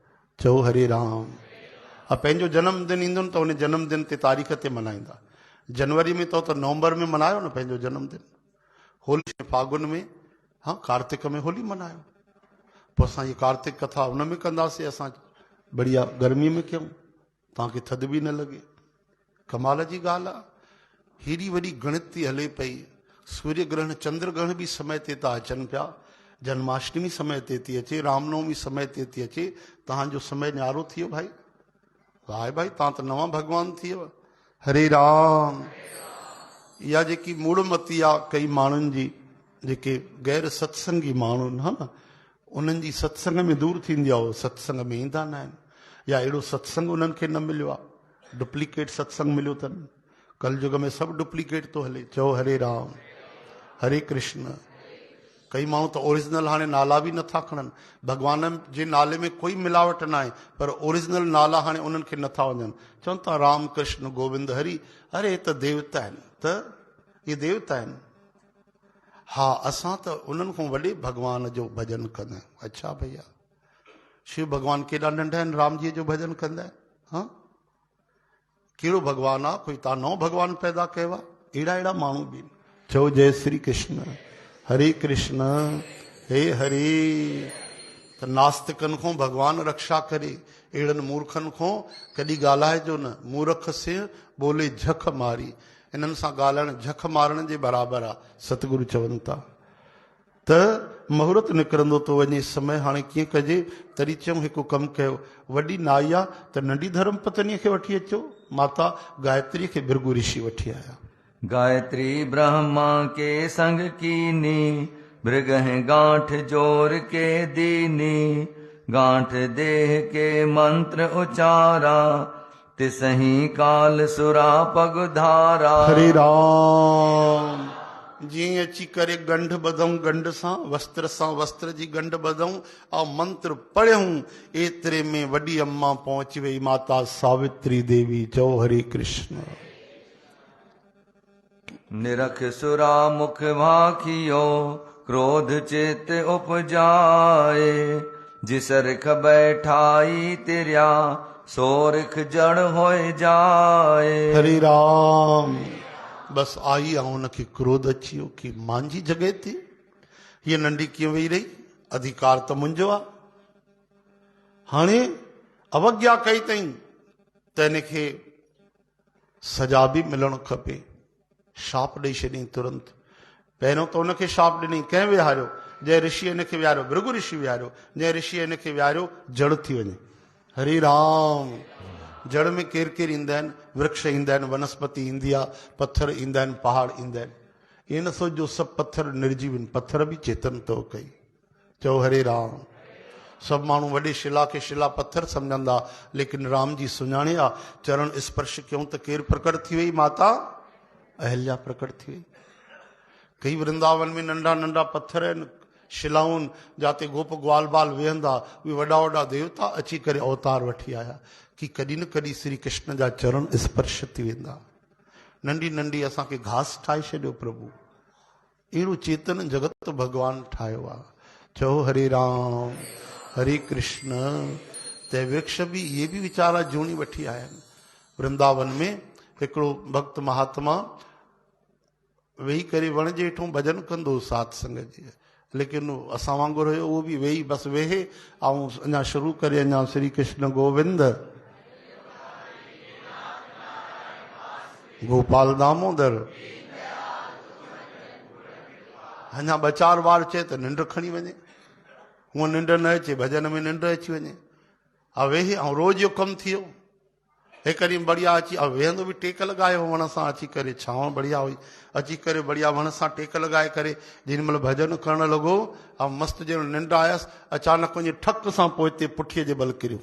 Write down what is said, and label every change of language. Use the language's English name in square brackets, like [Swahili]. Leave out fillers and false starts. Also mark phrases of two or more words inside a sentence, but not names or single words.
[Sindhi] चओ हरे राम। पंहिंजो जनमदिन ईंदो न त उन जनमदिन ते तारीख़ ते मल्हाईंदा। जनवरी में त नवंबर में मल्हायो न पंहिंजो जनमदिन, होली फागुन में, हाँ कार्तिक में होली मल्हायो। पोइ असां इहे कार्तिक कथा उन में कंदासीं, असां बढ़िया गर्मी में कयूं, तव्हांखे थधि बि न लॻे। कमाल जी ॻाल्हि आहे। हेॾी वॾी गणित थी हले पई, सूर्य ग्रहण चंद्र ग्रहण बि समय ते था अचनि पिया, जन्माष्टमी समय ते थी अचे, रामनवमी समय ते थी अचे। तव्हांजो समय न्यारो थी वियो भाई, वाह भाई, तव्हां त नवां भगवान थी वियो। हरे राम। इहा जेकी मूड़मती आहे कई माण्हुनि जी, जेके गैर सत्संगी माण्हू आहिनि, हा न, उन्हनि जी सत्संग में दूर थींदी आहे, उहो सत्संग में ईंदा न आहिनि, या अहिड़ो सत्संग उन्हनि खे न मिलियो आहे, डुप्लीकेट सत्संग मिलियो अथनि। कलयुग में सभु डुप्लीकेट थो हले। चओ हरे राम, हरे कृष्ण। कई माण्हू त ओरिजिनल हाणे नाला बि नथा खणनि। भगवान जे नाले में कोई मिलावट न आहे, पर ओरिजिनल नाला हाणे उन्हनि खे नथा वञनि। चवनि था राम कृष्ण गोविंद हरि, अरे त देवता आहिनि, त इहे देवता आहिनि। हा, असां त उन्हनि खां वॾे भगवान जो भॼन कंदा आहियूं। अच्छा भैया, शिव भगवान केॾा नंढा आहिनि, राम जी जो भॼन कंदा आहिनि। हा, कहिड़ो भगवान आहे, कोई तव्हां नओं भगवान पैदा कयो आहे? अहिड़ा अहिड़ा माण्हू बि। चओ जय श्री कृष्ण, हरे कृष्ण, हे हरे। त नास्तिकनि खां भगवान रक्षा करे, अहिड़नि मूर्खनि खां कॾहिं ॻाल्हाइजो न। [Hindi] मूर्ख से बोले झख मारी, [Sindhi] इन्हनि सां ॻाल्हाइण झख मारण जे बराबरि आहे, सतगुरु चवनि था। त मुहूर्त निकिरंदो थो वञे समय, हाणे कीअं कजे? तॾहिं चयूं हिकु कमु कयो, वॾी नाई आहे त नंढी धर्म पत्नीअ खे वठी अचो। माता गायत्रीअ खे भृगु ऋषि वठी आया। [Hindi] गायत्री ब्रह्मा के संग कीनी, भृग हैं गांठ जोर के दीनी। गांठ देह के मंत्र उचारा, तिसही काल सुरा पग धारा। [Sindhi] हरे राम। जीअं अची करे गंढ ॿधऊं, गंढ सां वस्त्र जी गंढ ॿधऊं ऐं मंत्र पढ़ियऊं, एतिरे में वॾी अम्मा पहुची वई, माता सावित्री देवी। चओ हरे कृष्ण। [Hindi] निरख सुरा मुख भाखियो, क्रोध चित उपजाए। जिसरख बैठाई तिर्या, सोरख जड़ होए जाए। [Sindhi] हरे राम। बस आई ऐं हुनखे क्रोध अची वियो कि मुंहिंजी जॻह ते हीअ नंढी कीअं वेही रही, अधिकार त मुंहिंजो आहे। हाणे अवज्ञा कई अथई त हिनखे सजा बि मिलणु खपे। शाप ॾेई छॾियईं तुरंत। पहिरियों त हुनखे शाप ॾिनई, कंहिं विहारियो? जंहिं ऋषि हिनखे विहारियो, भृगु ऋषि विहारियो। जंहिं ऋषि हिनखे विहारियो, जड़ थी वञे। हरे राम। जड़ में केरु केरु ईंदा आहिनि? वृक्ष ईंदा आहिनि, वनस्पति ईंदी आहे, पत्थर ईंदा आहिनि, पहाड़ ईंदा आहिनि। ईअं न सोचो सभु पत्थर निर्जीव आहिनि, पत्थर बि चेतन अथव कई। चओ हरे राम। सभु माण्हू वॾे शिला खे शिला पत्थर सम्झंदा, लेकिन राम जी सुञाणे आहे। चरण स्पर्श कयूं त केरु प्रकट थी वई? माता अहिल्या प्रकट थी वई। कई वृंदावन में नंढा नंढा पत्थर आहिनि, शिलाऊं आहिनि, जाते गोप ग्वाल बाल वेहंदा, उहे वॾा वॾा देवता अची करे अवतार वठी आया कि कॾहिं न कॾहिं श्री कृष्ण जा चरण स्पर्श थी वेंदा। नंढी नंढी असांखे घास ठाहे छॾियो प्रभु। अहिड़ो चेतन जगत भगवान ठाहियो आहे। चओ हरे राम, हरे कृष्ण। त वृक्ष बि इहे बि वीचारा जूणी वठी आया आहिनि। वृंदावन में हिकिड़ो भक्त महात्मा वेही करे वण जे हेठों भॼन कंदो सात संग जी, लेकिन असां वांगुरु हुयो, उहो बि वेही बसि वेहे ऐं अञा शुरू करे अञा श्री कृष्ण गोविंद गोपाल दामोदर। अञा 2-4 बार चए त निंड खणी वञे, हूअं निंड न अचे, भजन में निंड अची वञे। वेही ऐं रोज़ जो कमु थी वियो। हिकु ॾींहुं बढ़िया अची वेहंदो बि टेक लॻाए वण सां अची करे, छांव बढ़िया हुई, अची करे बढ़िया वण सां टेक लॻाए करे जेॾी महिल भजन करणु लॻो ऐं मस्तु ॼणो निंड आयसि, अचानक वञी ठक सां पोइ हिते पुठीअ जे बल किरियो।